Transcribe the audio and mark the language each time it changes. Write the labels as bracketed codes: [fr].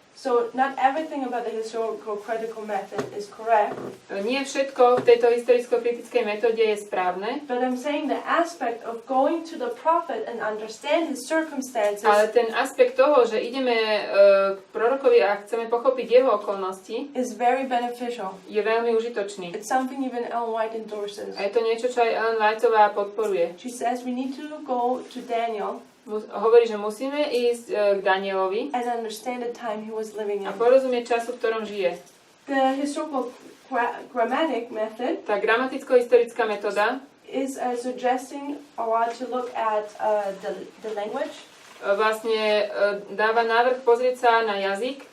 [en] So not everything about the historical critical method is correct. [sk] Nie všetko v tejto historicko-kritickej metóde je správne. [en] But I'm saying the aspect of going to the prophet and understand his circumstances. [sk] Ale ten aspekt toho, že ideme k prorokovi a chceme pochopiť jeho okolnosti, [en] is very beneficial. [sk] Je veľmi užitočný. [en] It's something even Ellen White endorses. [sk] A je to niečo, čo aj Ellen Whiteová podporuje. [en] She says we need to go to Daniel. [sk] Hovorí, že musíme ísť k Danielovi [en] and understand the time he was living in. [sk] A porozumieť času, v ktorom žije. [en] The historical grammatic method, [sk] tá gramaticko-historická metóda, [en] is suggesting to look at the language. [sk] Vlastne dáva návrh pozrieť sa na jazyk,